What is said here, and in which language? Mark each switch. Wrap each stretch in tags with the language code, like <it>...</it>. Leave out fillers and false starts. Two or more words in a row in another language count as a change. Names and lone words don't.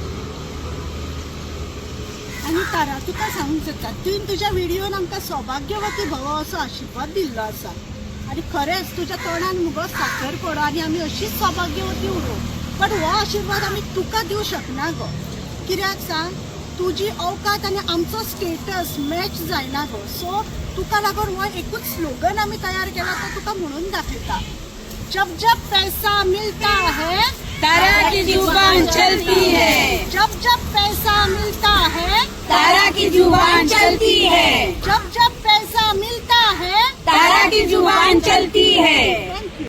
<kok>आनी तारा तुका सांगूंक सोदता तुवें तुज्या व्हिडिओन आमकां सौभाग्यवती भव असो आशिर्वाद दिल्लो आसा आनी खरेंच तुज्या तोंडान मुगो साखर पडो आनी आमी अशीच सौभाग्यवती उरूं पण हो आशिर्वाद आमी तुका दिवं शकना गो कित्याक सांग तुजी औकात आनी आमचो स्टेटस मॅच जायना गो सो तुका लागून हो एकूच स्लोगन आमी तयार केला तो तुका म्हणून दाखयता</kok> <hi>जब जब पैसा मिलता है तारा की जुबान चलती है जब जब पैसा मिलता है तारा की जुबान चलती है जब जब पैसा मिलता है तारा की जुबान चलती है</hi> <en>Thank you</en>